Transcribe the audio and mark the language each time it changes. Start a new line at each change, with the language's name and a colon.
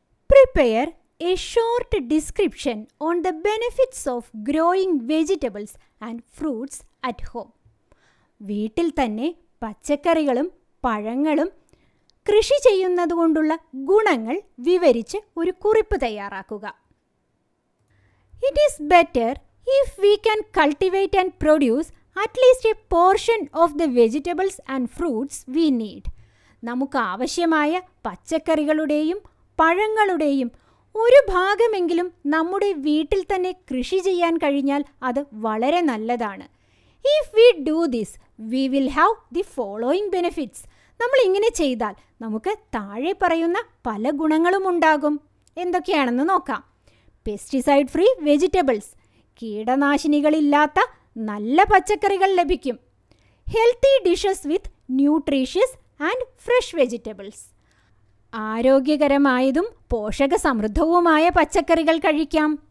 English: Prepare a short description on the benefits of growing vegetables and fruits at home.
Malayalam: വീട്ടിൽ തന്നെ പച്ചക്കറികളും പഴങ്ങളും കൃഷി ചെയ്യുന്നതുകൊണ്ടുള്ള ഗുണങ്ങൾ വിവരിച്ച് ഒരു കുറിപ്പ് തയ്യാറാക്കുക.
English: It is better if we can cultivate and produce at least a portion of the vegetables and fruits we need.
Malayalam: നമുക്ക് ആവശ്യമായ പച്ചക്കറികളുടെയും പഴങ്ങളുടെയും ഒരു ഭാഗമെങ്കിലും നമ്മുടെ വീട്ടിൽ തന്നെ കൃഷി ചെയ്യാൻ കഴിഞ്ഞാൽ അത് വളരെ നല്ലതാണ്.
English: If we do this, we will have the following benefits.
Malayalam: നമ്മൾ ഇങ്ങനെ ചെയ്താൽ നമുക്ക് താഴെ പറയുന്ന പല ഗുണങ്ങളും ഉണ്ടാകും. എന്തൊക്കെയാണെന്ന് നോക്കാം.
English: pesticide free vegetables,
Malayalam: കീടനാശിനികളില്ലാത്ത നല്ല പച്ചക്കറികൾ ലഭിക്കും.
English: healthy dishes with nutritious and fresh vegetables,
Malayalam: ആരോഗ്യകരമായതും പോഷകസമൃദ്ധവുമായ പച്ചക്കറികൾ കഴിക്കാം.